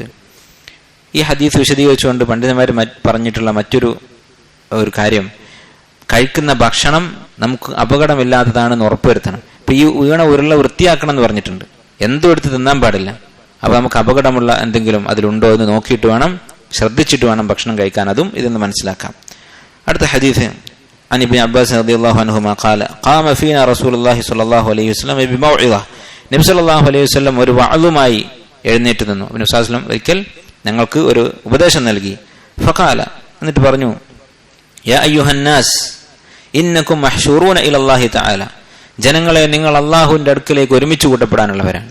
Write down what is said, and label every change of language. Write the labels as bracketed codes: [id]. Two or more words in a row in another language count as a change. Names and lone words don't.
[ml] ഈ ഹദീസ് വിശദീകരിച്ചുകൊണ്ട് പണ്ഡിതന്മാർ പറഞ്ഞിട്ടുള്ള മറ്റൊരു കാര്യം, കഴിക്കുന്ന ഭക്ഷണം നമുക്ക് അപകടമില്ലാത്തതാണെന്ന് ഉറപ്പുവരുത്തണം. ഇപ്പൊ ഈ വീണ ഉരുള വൃത്തിയാക്കണം എന്ന് പറഞ്ഞിട്ടുണ്ട്, എന്തും എടുത്ത് തിന്നാൻ പാടില്ല. അപ്പൊ നമുക്ക് അപകടമുള്ള എന്തെങ്കിലും അതിലുണ്ടോ എന്ന് നോക്കിയിട്ട് വേണം, ശ്രദ്ധിച്ചിട്ട് വേണം ഭക്ഷണം കഴിക്കാൻ. അതും ഇതെന്ന് മനസ്സിലാക്കാം. അടുത്ത ഹദീസ് [ar] عن ابن عباس رضي الله عنهما قال قام فينا رسول الله صلى الله عليه وسلم بموعظة. [ml] നബി [ar] صلى الله عليه وسلم [ml] ഒരു വഅളുമായി എഴുന്നേറ്റ് നിന്നു. നബി [ar] صلى الله عليه وسلم [ml] ഒരിക്കൽ ഞങ്ങൾക്ക് ഒരു ഉപദേശം നൽകി. ഫഖാല, എന്നിട്ട് പറഞ്ഞു, [ar] يا أيها الناس إنكم محشورون إلى الله تعالى. [ml] ജനങ്ങളെ, നിങ്ങൾ അല്ലാഹുവിന്റെ അടുക്കലേക്ക് ഒരുമിച്ച് കൂട്ടപ്പെടാനുള്ളവരാണ്.